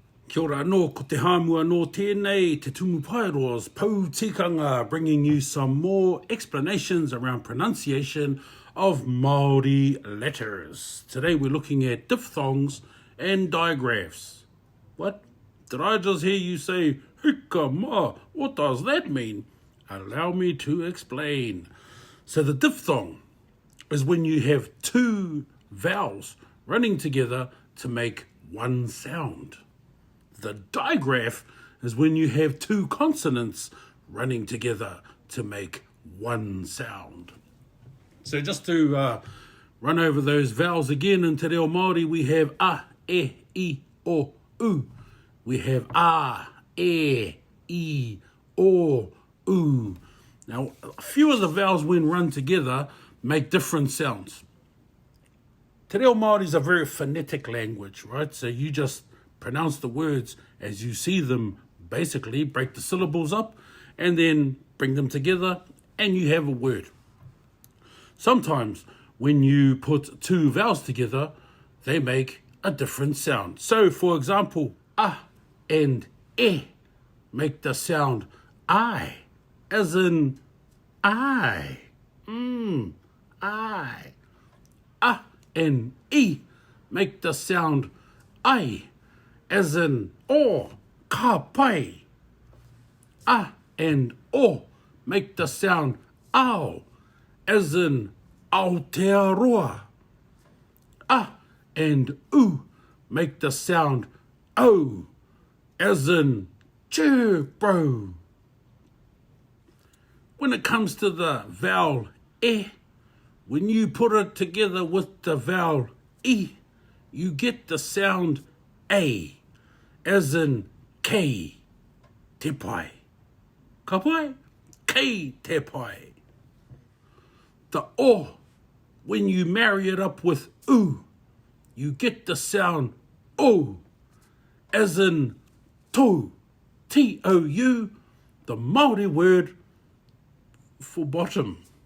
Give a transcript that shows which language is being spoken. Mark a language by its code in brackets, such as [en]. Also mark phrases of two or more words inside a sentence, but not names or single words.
[mi] Kia ora anō, ko te hāmua nō tēnei, te tumu pairos, pou tikanga, [en] bringing you some more explanations around pronunciation of Māori letters. Today we're looking at diphthongs and digraphs. What? Did I just hear you say, [mi] hika ma, [en] what does that mean? Allow me to explain. So the diphthong is when you have two vowels running together to make one sound. The digraph is when you have two consonants running together to make one sound. So just to run over those vowels again, in te reo Māori we have a, e, I, o, u. We have a, e, I, o, u. Now, a few of the vowels when run together make different sounds. Te reo Māori is a very phonetic language, right? So you just pronounce the words as you see them, basically break the syllables up and then bring them together and you have a word. Sometimes when you put two vowels together, they make a different sound. So for example, a and e make the sound I, as in I, I. A and e make the sound I, as in o, [mi] ka pai. [en] A and o make the sound ao, as in Aotearoa. A and u make the sound o, as in che bro. When it comes to the vowel e, when you put it together with the vowel I, you get the sound a, as in [mi] kei, te pai. Ka pai? Kei te pai. [en] The o, when you marry it up with u, you get the sound o, as in tou, T-O-U, the Māori word for bottom.